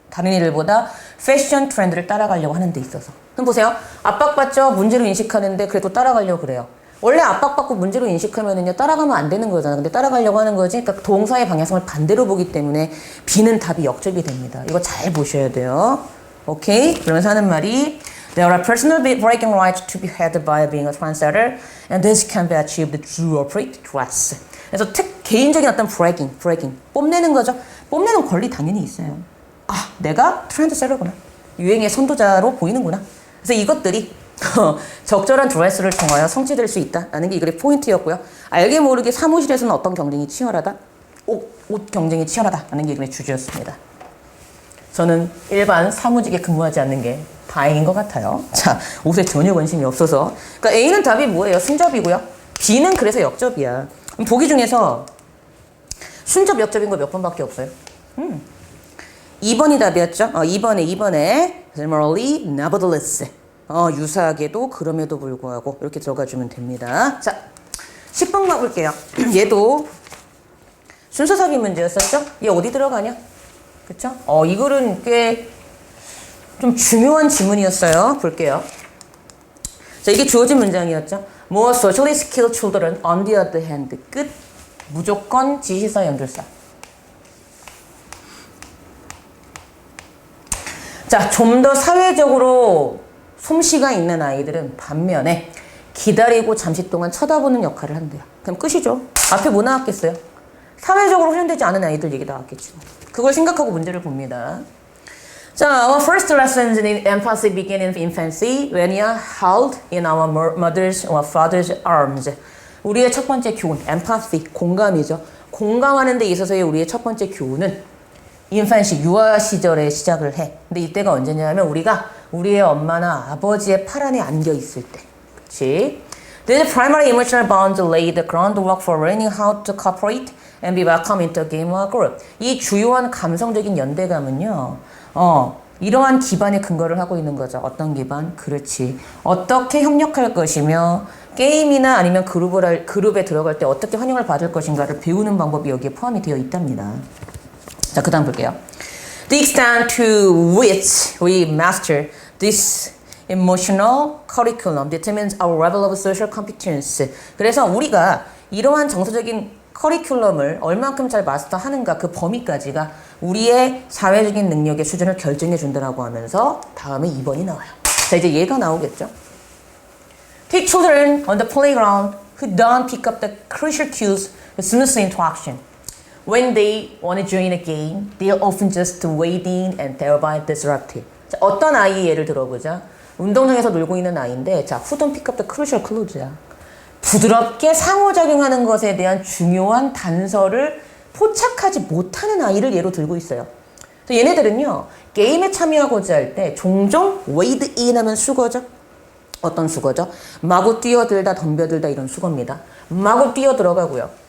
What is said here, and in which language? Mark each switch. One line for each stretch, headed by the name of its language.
Korean: 다른 이들보다 패션 트렌드를 따라가려고 하는 데 있어서. 그럼 보세요. 압박받죠? 문제로 인식하는데 그래도 따라가려고 그래요. 원래 압박받고 문제로 인식하면은요, 따라가면 안 되는 거잖아. 근데 따라가려고 하는 거지. 그러니까 동사의 방향성을 반대로 보기 때문에 B는 답이 역접이 됩니다. 이거 잘 보셔야 돼요. 오케이? 그러면서 하는 말이
English: There are personal bragging rights to be had by being a trendsetter, and this can be achieved through appropriate dress.
Korean: 그래서 개인적인 어떤 bragging, 뽐내는 거죠. 뽐내는 권리 당연히 있어요. 아, 내가 트렌드세터구나. 유행의 선도자로 보이는구나. 그래서 이것들이 적절한 드레스를 통하여 성취될 수 있다라는 게 이 글의 포인트였고요. 알게 모르게 사무실에서는 어떤 경쟁이 치열하다? 옷 경쟁이 치열하다라는 게 이 글의 주제였습니다. 저는 일반 사무직에 근무하지 않는 게 다행인 것 같아요. 자, 옷에 전혀 관심이 없어서. 그러니까 A는 답이 뭐예요? 순접이고요. B는 그래서 역접이야. 그럼 보기 중에서 순접, 역접인 거 몇 번밖에 없어요? 2번이 답이었죠? 2번에 similarly, nevertheless. 유사하게도 그럼에도 불구하고 이렇게 들어가주면 됩니다. 자, 10번 가볼게요. 얘도 순서삽입 문제였었죠? 얘 어디 들어가냐? 그쵸? 이 글은 꽤 좀 중요한 지문이었어요. 볼게요. 자, 이게 주어진 문장이었죠?
English: More socially skilled children on the other hand.
Korean: 끝. 무조건 지시사 연결사. 자, 좀 더 사회적으로 솜씨가 있는 아이들은 반면에 기다리고 잠시 동안 쳐다보는 역할을 한대요. 그럼 끝이죠. 앞에 뭐 나왔겠어요? 사회적으로 훈련되지 않은 아이들 얘기 나왔겠죠. 그걸 생각하고 문제를 봅니다.
English: 자, our first lessons in empathy begin in infancy when you are held in our mother's or father's arms.
Korean: 우리의 첫 번째 교훈, empathy, 공감이죠. 공감하는 데 있어서의 우리의 첫 번째 교훈은 인fancy, 유아 시절에 시작을 해. 근데 이때가 언제냐면 우리가 우리의 엄마나 아버지의 팔 안에 안겨 있을 때. 그치?
English: This primary emotional bond lay the groundwork for learning how to cooperate and be welcome into a game or group.
Korean: 이 주요한 감성적인 연대감은요. 이러한 기반에 근거를 하고 있는 거죠. 어떤 기반? 그렇지. 어떻게 협력할 것이며 게임이나 아니면 그룹에 들어갈 때 어떻게 환영을 받을 것인가를 배우는 방법이 여기에 포함이 되어 있답니다. 자, 그 다음 볼게요.
English: The extent to which we master this emotional curriculum determines our level of social competence.
Korean: 그래서 우리가 이러한 정서적인 커리큘럼을 얼만큼 잘 마스터하는가 그 범위까지가 우리의 사회적인 능력의 수준을 결정해 준다라고 하면서 다음에 2번이 나와요. 자, 이제 얘가 나오겠죠.
English: Take children on the playground who don't pick up the crucial cues to smooth interaction. When they want to join a game, they are often just waiting and thereby disruptive.
Korean: 자, 어떤 아이 예를 들어보자. 운동장에서 놀고 있는 아이인데, 자,
English: who don't pick up the crucial clues
Korean: 야. 부드럽게 상호작용하는 것에 대한 중요한 단서를 포착하지 못하는 아이를 예로 들고 있어요. 얘네들은요, 게임에 참여하고자 할 때 종종 wade in 하면 수거죠. 어떤 수거죠? 마구 뛰어들다, 덤벼들다 이런 수거입니다. 마구 뛰어 들어가고요.